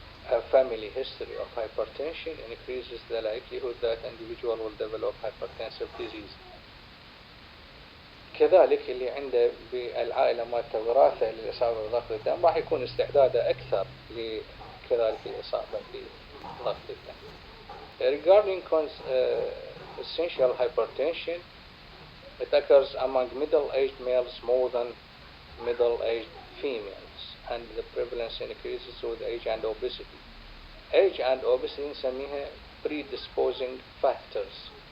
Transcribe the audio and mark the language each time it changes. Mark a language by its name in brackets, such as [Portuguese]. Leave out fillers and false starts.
[English] A family history of hypertension increases the likelihood that individual will develop hypertensive disease. [Arabic] كذلك اللي عنده بالعائلة مالته وراثة للإصابة بضغط الدم راح يكون استعداده أكثر لكذلك الإصابة بضغط الدم. [English] Regarding essential hypertension, it occurs among middle-aged males more than middle-aged females, and the prevalence increases with age and obesity. Age and obesity [Arabic] نسميها [English] predisposing factors.